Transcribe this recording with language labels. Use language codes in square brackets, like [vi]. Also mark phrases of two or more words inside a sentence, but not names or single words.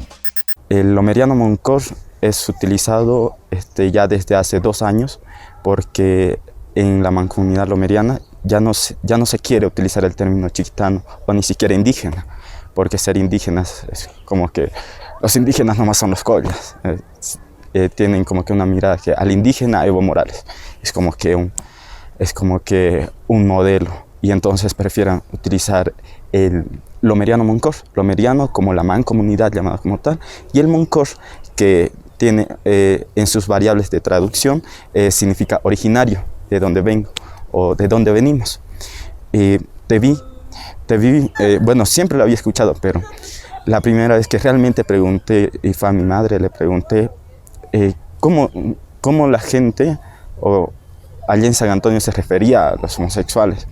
[es] El lomeriano Moncosh es utilizado ya desde hace 2 años porque en la mancomunidad lomeriana ya no se quiere utilizar el término chiquitano o ni siquiera indígena, porque ser indígenas es como que los indígenas nomás son los collas. Tienen como que una mirada que al indígena Evo Morales es como que un modelo, y entonces prefieren utilizar el lomeriano Moncosh, lomeriano como la mancomunidad llamada como tal, y el Moncosh que tiene en sus variables de traducción significa originario, de donde vengo o de donde venimos. Te vi, bueno, siempre lo había escuchado, pero la primera vez que realmente pregunté, y fue a mi madre, le pregunté cómo la gente o allá en San Antonio se refería a los homosexuales.